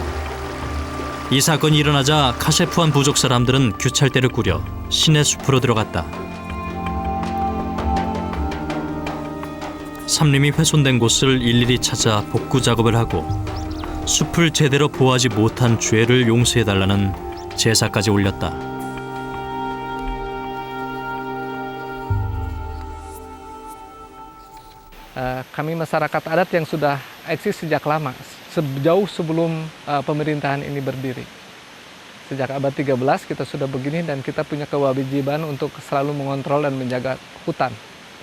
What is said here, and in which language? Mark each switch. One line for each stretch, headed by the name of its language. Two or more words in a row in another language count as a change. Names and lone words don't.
Korean: 이 사건이 일어나자 카세푸안 부족 사람들은 규찰대를 꾸려 신의 숲으로 들어갔다. 삼림이 훼손된 곳을 일일이 찾아 복구 작업을 하고 숲을 제대로 보호하지 못한 죄를 용서해달라는 제사까지 올렸다.
Indonesian: Kami masyarakat adat yang sudah eksis sejak lama, sejauh sebelum pemerintahan ini berdiri. Sejak abad 13 kita sudah begini dan kita punya kewajiban untuk selalu mengontrol dan menjaga hutan.